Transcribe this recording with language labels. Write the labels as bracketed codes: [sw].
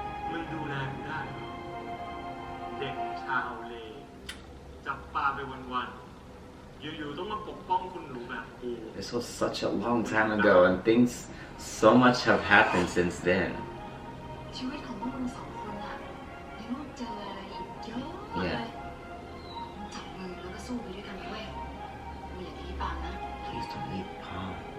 [th] มันดูแลคุณได้เหรอเด็กชาวเลจับปลาไปวันๆอยู่ๆต้องมาปกป้องคุณหนูแบบกู [en] This was such a long time ago, and things so much have happened since then. [th] ชีวิตของพวกมึงสองคนอะยังต้องเจออะไรอีกเยอะเลย จับมือแล้วก็สู้ไปด้วยกันเว้ยมึงอย่าทิ้งปากนะ [en] Please don't leave Palm.